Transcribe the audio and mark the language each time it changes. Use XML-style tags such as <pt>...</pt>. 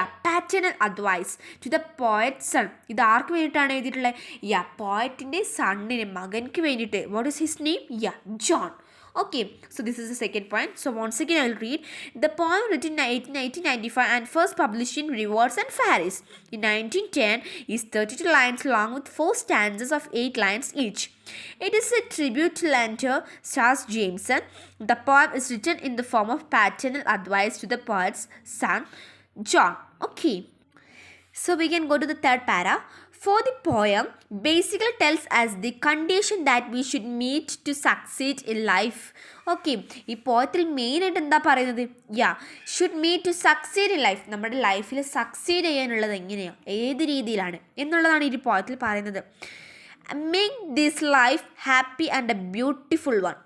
<en>Paternal advice to the poet's son.</en> <ml>ഇത് ആർക്ക് വേണ്ടിയിട്ടാണ് എഴുതിയിട്ടുള്ളത്? പോയറ്റിൻ്റെ സണ്ണിന്, മകൻക്ക് വേണ്ടിയിട്ട്.</ml> <en>What is his name? John. Okay, so this is the second point. So once again I will read. The poem written in 1895 and first published in Rewards and Fairies in 1910 is 32 lines long with 4 stanzas of 8 lines each. It is a tribute to Lenter Stars Jameson. The poem is written in the form of paternal advice to the poet's son John. Okay, so we can go to the third para. For the poem basically tells us the condition that we should meet to succeed in life.</en> <ml>Okay, ഈ പോയത്തിൽ മെയിനായിട്ട് എന്താ പറയുന്നത്?</ml> <en>Should meet to succeed in life.</en> <ml>നമ്മുടെ ലൈഫിൽ succeed ചെയ്യാനുള്ളത് എങ്ങനെയാണ്, ഏത് രീതിയിലാണ് എന്നുള്ളതാണ് ഈ പോയത്തിൽ പറയുന്നത്.</ml> <en>Make this life happy and a beautiful one.</en>